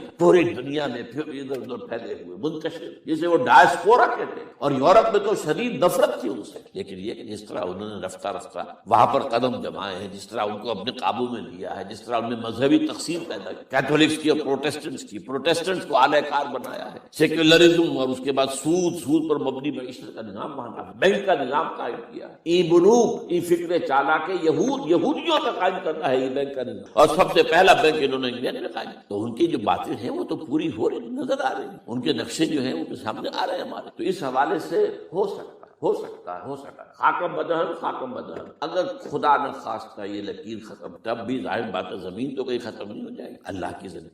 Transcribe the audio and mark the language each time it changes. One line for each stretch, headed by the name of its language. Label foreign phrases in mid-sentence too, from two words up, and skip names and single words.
Urdu: پوری دنیا میں پھر ادھر ادھر پھیلے ہوئے منتشر، جسے وہ ڈائسپورا کہتے ہیں، اور یورپ میں تو شدید نفرت تھی ان سے، لیکن یہ کہ جس طرح انہوں نے رفتہ رفتہ وہاں پر قدم جمائے ہیں، جس طرح ان کو اپنے قابو میں لیا ہے، جس طرح ان میں مذہبی تقسیم پیدا کی، کیتھولکس کی اور پروٹیسٹنٹس کو اعلی کار بنایا ہے، سیکولرزم اور اس کے بعد سود پر مبنی معیشت کا نظام بنایا، بینک کا نظام قائم کیا، ای بنوک، ای فکر چالاک یہودیوں کا قائم کرنا ہے یہ بینک کا نظام، اور سب سے پہلا بینک انہوں نے انگلینڈ میں قائم۔ تو ان کی جو باتیں ہیں وہ تو پوری ہو رہی نظر آ رہی ہیں، ان کے نقشے جو ہیں وہ سامنے آ رہے ہیں ہمارے۔ تو اس حوالے سے ہو سکتا ہے خاکم بدہن، اگر خدا نہ خواستہ یہ لکیر ختم، تب بھی ظاہر بات ہے زمین تو کوئی ختم نہیں ہو جائے گی، اللہ کی زمین۔